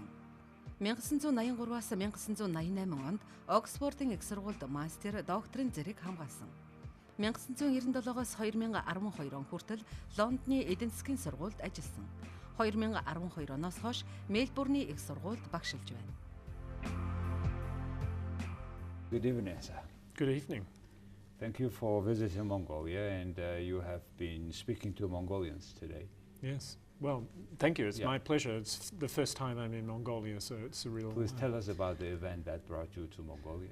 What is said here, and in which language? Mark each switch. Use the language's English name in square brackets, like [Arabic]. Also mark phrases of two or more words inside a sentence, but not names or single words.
[Mongolian] 1983-аас 1988 онд Оксфордын Их Сургуульд мастер, докторийн зэрэг хамгаалсан. 1997-оос 2012 он хүртэл Лондоны Эдийн Засгийн Сургуульд ажилласан. 2012 оноос хойш Мельбурны Их Сургуульд багшилж байна. [English] Good evening, sir. Good evening. Thank you for visiting Mongolia, and you have been speaking to Mongolians today. Yes. Well, thank you. It's my pleasure. It's the first time I'm in Mongolia, so it's a real... Please tell us about the event that brought you to Mongolia.